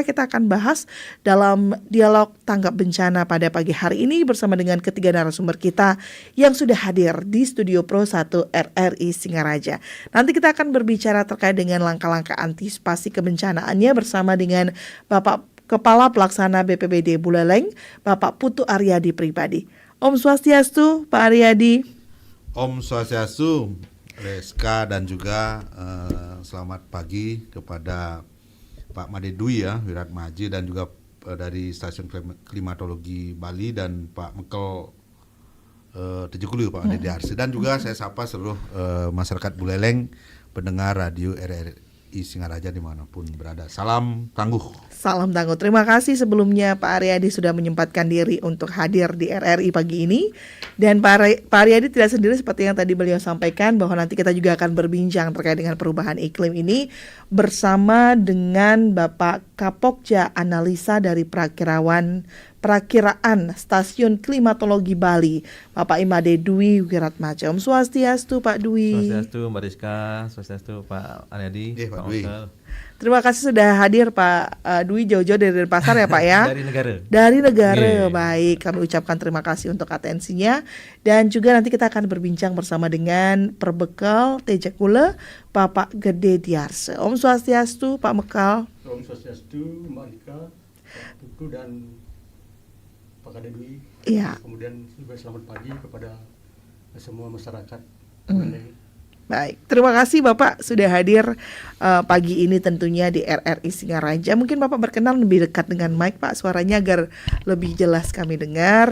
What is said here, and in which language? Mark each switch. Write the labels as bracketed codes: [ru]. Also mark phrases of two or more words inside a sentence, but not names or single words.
[id] Kita akan bahas dalam dialog tanggap bencana pada pagi hari ini bersama dengan ketiga narasumber kita yang sudah hadir di Studio Pro 1 RRI Singaraja. Nanti kita akan berbicara terkait dengan langkah-langkah antisipasi kebencanaannya bersama dengan Bapak Kepala Pelaksana BPBD Buleleng, Bapak Putu Aryadi Pribadi. [ban] Om Swastiastu, [id] Pak Aryadi. [ban] Om Swastiastu, Reska, [id] dan juga selamat pagi kepada Pak Made Dwi ya, Wiratmaji, dan juga dari Stasiun Klimatologi Bali, dan Pak Mekel Tejukulu, Pak Dede Arsi, dan juga saya sapa seluruh masyarakat Buleleng, pendengar radio RRI Singaraja dimanapun berada. Salam tangguh. Salam tangguh. Terima kasih sebelumnya Pak Aryadi sudah menyempatkan diri untuk hadir di RRI pagi ini. Dan Pak Aryadi tidak sendiri seperti yang tadi beliau sampaikan bahwa nanti kita juga akan berbincang terkait dengan perubahan iklim ini bersama dengan Bapak Kapokja Analisa dari Perakiraan Stasiun Klimatologi Bali, Bapak Imade Dwi Wiratmaja. [ban] Om Swastiastu [id] Pak Dwi. Swastiastu Mbak Rizka, Swastiastu Pak Aryadi, Pak Pak Dwi. Mekel. Terima kasih sudah hadir Pak Dwi, jauh-jauh dari Denpasar ya Pak ya. Dari negara. Dari negara. Yeah. Baik, kami ucapkan terima kasih untuk atensinya. Dan juga nanti kita akan berbincang bersama dengan Perbekal Tejakula, Bapak Gede Diarse. [ban] Om Swastiastu [id] Pak Mekal. [ban] Om Swastiastu, [id] Mbak Nika, Pak Putu, dan Pak Kade Dwi. Iya. Kemudian juga selamat pagi kepada semua masyarakat. Baik, terima kasih Bapak sudah hadir pagi ini tentunya di RRI Singaraja. Mungkin Bapak berkenan lebih dekat dengan mic Pak, suaranya agar lebih jelas kami dengar.